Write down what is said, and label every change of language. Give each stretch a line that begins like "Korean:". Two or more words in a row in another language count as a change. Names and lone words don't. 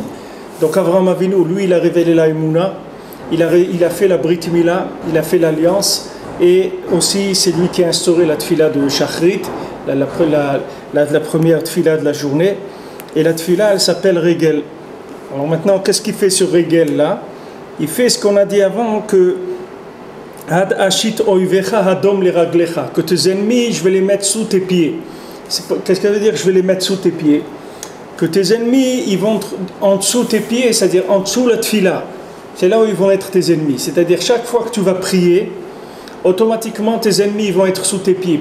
French: Donc Avraham Avinu, lui, il a révélé la Emouna, il a fait la
Hebrew: ברית מילה,
French: il a fait l'alliance, et aussi c'est lui qui a instauré la Tfila de Shachrit, la première Tfila de la journée, et la Tfila, elle s'appelle Regel. Alors maintenant, qu'est-ce qu'il fait sur Regel là? Il fait ce qu'on a dit avant, que
Hebrew: עד אשית אויביך הדום לרגליך,
French: que tes ennemis, je vais les mettre sous tes pieds. Qu'est-ce que ça veut dire, je vais les mettre sous tes pieds? Que tes ennemis, ils vont en dessous tes pieds, c'est-à-dire en dessous la tfila. C'est là où ils vont être tes ennemis. C'est-à-dire chaque fois que tu vas prier, automatiquement tes ennemis vont être sous tes pieds.